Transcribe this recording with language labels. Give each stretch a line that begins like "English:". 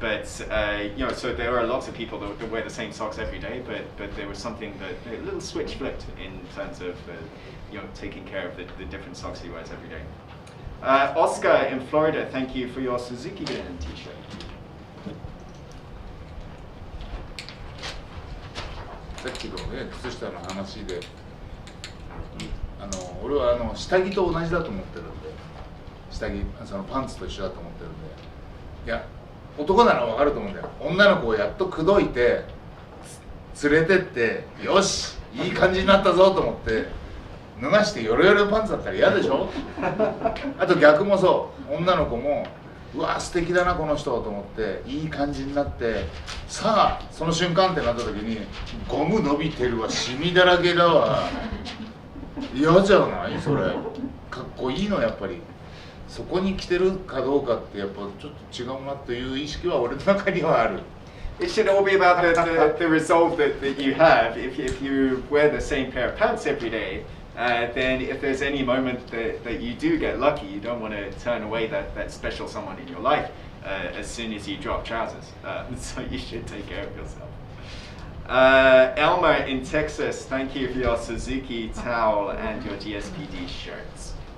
English: So there are lots of people that wear the same socks every day. But there was something that a little switch flipped in terms of taking care of the different socks he wears every day. Oscar in Florida, thank you for your Suzuki Gun T-shirt.
Japanese: さっきのね、靴下の話で。俺は下着と同じだと思ってるんで、下着そのパンツと一緒だと思ってるんで、いや男なら分かると思うんだよ。女の子をやっと口説いて連れてって、よしいい感じになったぞと思って脱がしてヨレヨレパンツだったら嫌でしょ。あと逆もそう、女の子もうわ素敵だなこの人と思っていい感じになって、さあその瞬間ってなった時にゴム伸びてるわ、シミだらけだわ、嫌じゃないそれ。かっこいいのやっぱり。そこに来てるかどうかってやっぱちょっと違うなという意識は俺の中にはある。
English: It should all be about the resolve that you have. If you wear the same pair of pants every day, then if there's any moment that you do get lucky, you don't want to turn away that special someone in your life as soon as you drop trousers. So you should take care of yourself. Elmer in Texas, thank you for your Suzuki towel and your GSPD shirts.